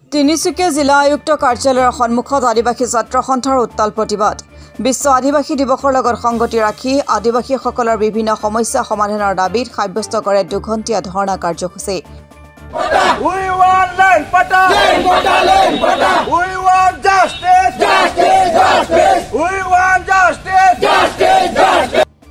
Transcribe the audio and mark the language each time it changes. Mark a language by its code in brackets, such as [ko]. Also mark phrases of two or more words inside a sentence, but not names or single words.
[as] তিনিচুকীয়া জিলা আয়ুক্ত কাৰ্যালয়ৰ সন্মুখত আদিবাসী ছাত্ৰ সন্থাৰ উত্তাল প্ৰতিবাদ। বিশ্ব আদিবাসী দিৱসৰ লগত সংগতি ৰাখি আদিবাসীসকলৰ বিভিন্ন সমস্যা সমাধানৰ দাবীত সাব্যস্ত কৰে দুঘণ্টীয়া ধৰ্ণা কাৰ্যসূচী। [en] We want land, pata! Land, pata, land, pata! We want justice! Justice, justice! We want justice! Justice, justice!